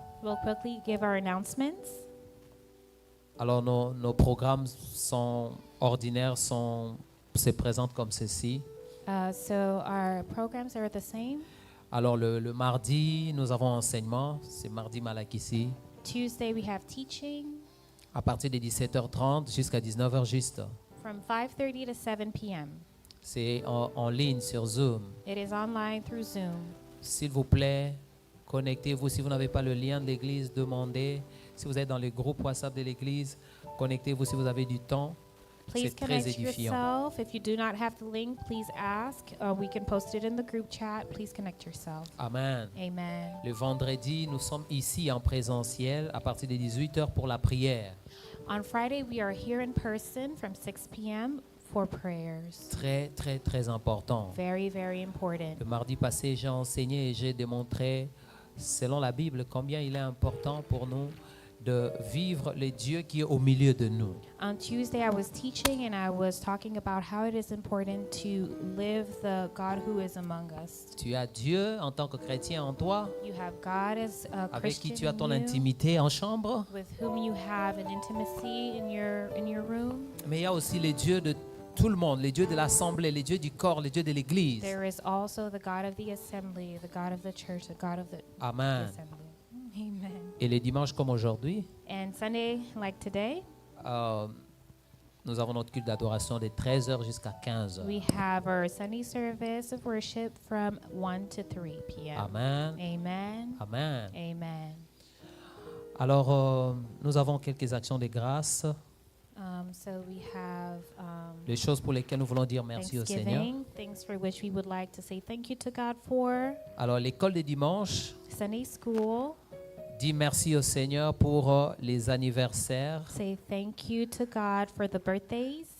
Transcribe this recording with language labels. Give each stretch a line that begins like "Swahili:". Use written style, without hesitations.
English: We'll quickly give our announcements.
French: Alors, nos programmes sont ordinaires, se présentent comme ceci.
English: So our programs are the same.
French: Alors, le mardi, nous avons enseignement. C'est mardi Malakissi.
English: Tuesday, we have teaching
French: À partir de 17h30 jusqu'à 19h juste.
English: from 5:30 to 7 p.m.
French: C'est en ligne sur Zoom.
English: It is online through Zoom.
French: S'il vous plaît, connectez-vous. Si vous n'avez pas le lien de l'église, demandez. Si vous êtes dans le groupe WhatsApp de l'église, connectez-vous si vous avez du temps.
English: Please
French: C'est très
English: connect
French: édifiant.
English: yourself. If you do not have the link, please ask. We can post it in the group chat. Please connect yourself. Amen. Amen.
French: Le vendredi, nous sommes ici en présentiel à partir de 18h pour la prière.
English: On Friday, we are here in person from 6 p.m. for prayers.
French: Très, très, très important.
English: Very, very important.
French: Le mardi passé, j'ai enseigné et j'ai démontré, selon la Bible, combien il est important pour nous de vivre le Dieu qui est au milieu de nous.
English: On Tuesday, I was teaching and I was talking about how it is important to live the God who is among us.
French: Tu as Dieu en tant que chrétien en toi,
English: You have God as a
French: avec qui
English: Christian
French: tu as ton
English: in you,
French: intimité en chambre,
English: with whom you have an intimacy in your room.
French: mais il y a aussi les dieux de tout le monde, les dieux de l'assemblée, les dieux du corps, les dieux de l'église.
English: There is also the God of the assembly, the God of the church, the God of the Amen. assembly. Amen.
French: Et les dimanches comme aujourd'hui,
English: And Sunday, like today,
French: nous avons notre culte d'adoration de 13h jusqu'à 15h.
English: we have our Sunday service of worship from 1 to 3 p.m. Amen. Amen. Amen. Amen.
French: Alors, nous avons quelques actions de grâce,
English: So we have
French: les choses pour lesquelles nous voulons dire merci au Seigneur.
English: Thanksgiving, things for which we would like to say thank you to God for.
French: Alors, l'école de dimanche
English: Sunday school,
French: dit merci au Seigneur pour les anniversaires
English: say thank you to God for the birthdays